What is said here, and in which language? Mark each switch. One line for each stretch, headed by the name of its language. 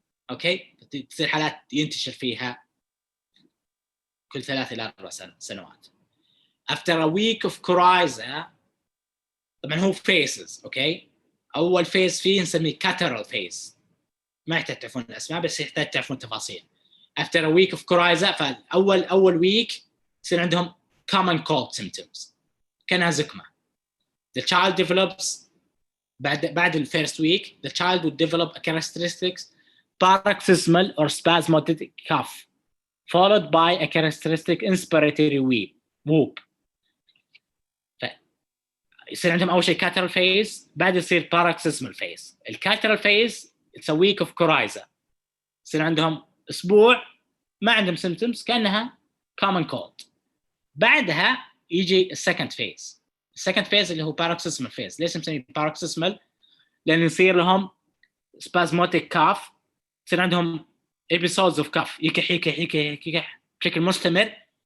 Arabic: اوكي، تصير حالات ينتشر فيها كل 3 إلى 4 سنوات.
English: After a week of coryza،
Arabic: طبعا هو
English: phases.
Arabic: اوكي، اول phase فيه نسميه
English: catarrhal phase،
Arabic: ما يحتاج تعرفون الاسماء بس يحتاج تعرفون تفاصيل.
English: after a week of coryza
Arabic: فاول ويك يصير عندهم
English: common cold symptoms
Arabic: كانها زكمه.
English: the child develops
Arabic: بعد الفيرست
English: week the child would develop a characteristics paroxysmal or spasmodic cough followed by a characteristic inspiratory whoop.
Arabic: يصير عندهم اول شيء catarrhal phase بعد يصير paroxysmal phase.
English: الcatarrhal phase it's a week of coryza
Arabic: يصير عندهم اسبوع ما عندهم
English: symptoms كانها common cold.
Arabic: بعدها يجي السكند فيز. السكند فيز اللي هو paroxysmal phase. ليش نسميه paroxysmal؟ لأن يصير لهم spasmodic cough يصير عندهم
English: episodes of cough
Arabic: يكح بشكل مستمر.